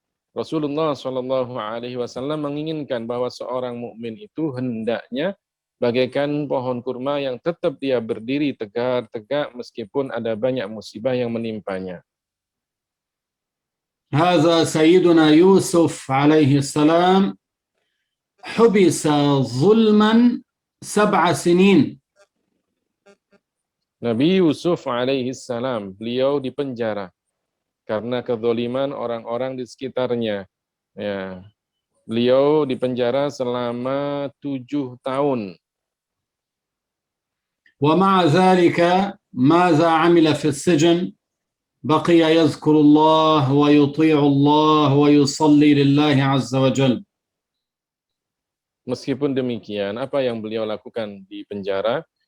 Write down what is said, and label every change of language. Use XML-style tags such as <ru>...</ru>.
<id>Rasulullah Shallallahu Alaihi Wasallam menginginkan bahwa seorang mukmin itu hendaknya bagaikan pohon kurma yang tetap dia berdiri tegak meskipun ada banyak musibah yang menimpanya.</id> <ar>هذا سيدنا يوسف عليه السلام حبس ظلما 7 سنين.</ar> <id>Nabi Yusuf alaihi salam, beliau dipenjara karena kezaliman orang-orang di sekitarnya. Ya, beliau dipenjara selama 7 tahun.</id> <ar>ومع ذلك ماذا عمل في السجن؟ بقي يذكر الله ويطيع الله ويصلي لله عز وجل.</ar> <id>Meskipun demikian, apa yang beliau lakukan di penjara?</id>